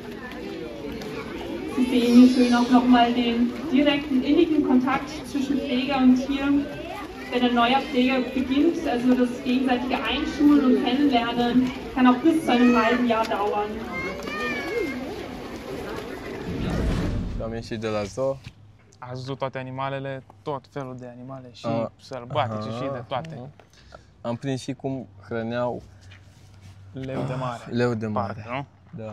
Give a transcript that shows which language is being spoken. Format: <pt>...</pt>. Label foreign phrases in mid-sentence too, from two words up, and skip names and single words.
<de>Sie sehen hier schön auch nochmal den direkten, innigen Kontakt zwischen Pfleger und Tier. Wenn ein neuer Pfleger beginnt, also das gegenseitige Einschulen und Kennenlernen, kann auch bis zu einem halben Jahr dauern.</de> <ro>Am ieșit de la zoo. Ați văzut toate animalele, tot felul de animale, și sălbatice și de toate. Am prins și cum hrăneau Leu de mare. leu de mare. Parcă, nu? Da.</ro>